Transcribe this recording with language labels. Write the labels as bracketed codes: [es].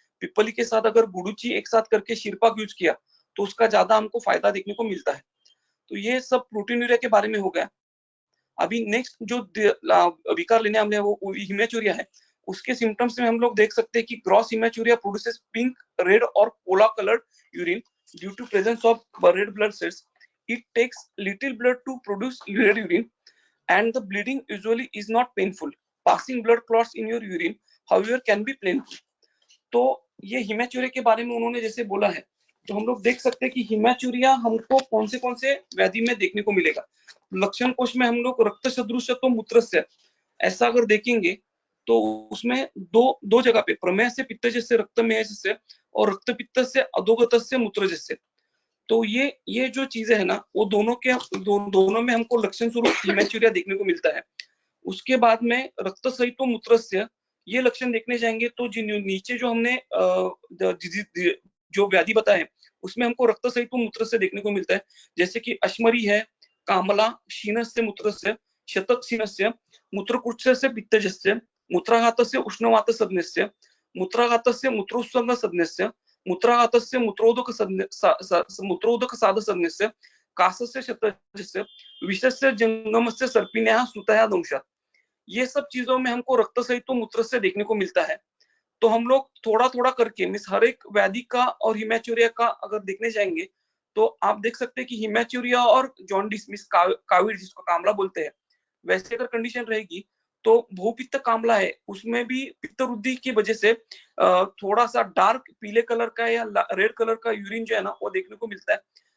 [hi] पिपली के साथ अगर गुड़ुची एक साथ करके शिरपाक यूज किया तो उसका ज्यादा हमको फायदा देखने को मिलता है। तो ये सब प्रोटीन यूरिया के बारे में हो गया। अभी नेक्स्ट जो विकार लेने हमने वो हिमेचुरिया है। उसके सिम्टम्स में हम लोग देख सकते हैं कि [en] Gross haematuria produces pink, red or cola coloured urine due to presence of red blood cells. It takes little blood to produce red urine and the bleeding usually is not painful. Passing blood clots in your urine, however, can be painful. [hi] तो ये हिमेचुरिया के बारे में उन्होंने जैसे बोला है, तो हम लोग देख सकते हैं कि हिमेचुरिया हमको कौन से व्याधि में देखने को मिलेगा। लक्षण कोश में हम लोग रक्त सदृशत्व मूत्रस्य, ऐसा अगर देखेंगे तो उसमें दो जगह पे प्रमेय से पित्त जैसे रक्तमेय से और रक्त पित्त से अधोगत से मूत्र जैसे। तो ये जो चीजें है ना वो दोनों में हमको लक्षण स्वरूप हिमेचुरिया देखने को मिलता है। उसके बाद में रक्त सहित मूत्रस्य, ये लक्षण देखने जाएंगे तो नीचे जो हमने जो व्याधि बताए उसमें हमको रक्त सहित मूत्रस्य देखने को मिलता है। जैसे कि अश्मरी है, कामला, क्षीणस्य मूत्रस्य, [sa] शतक्षीणस्य मूत्रकुक्षस्य पित्तजस्य मूत्राघातस्य उष्णवातसंज्ञस्य मूत्राघातस्य मूत्रोत्सर्गसंज्ञस्य मूत्राघातस्य मूत्रोदकसाधसंज्ञस्य कासस्य शतजस्य विषस्य जंगमस्य सर्पिण्याः सुतया दंशात्। [hi] ये सब चीजों में हमको रक्त सहित तो मूत्र से देखने को मिलता है। तो हम लोग थोड़ा थोड़ा करके मीन्स हर एक व्याधि का और हिमैचुरिया का अगर देखने जाएंगे तो आप देख सकते हैं कि हिमैचुरिया और जॉन्डिस मीन्स काविड जिसको कामला बोलते हैं, वैसे अगर कंडीशन रहेगी तो बहुपित्त कामला है उसमें भी पित्त वृद्धि की वजह से थोड़ा सा डार्क पीले कलर का या रेड कलर का यूरिन जो है ना वो देखने को मिलता है।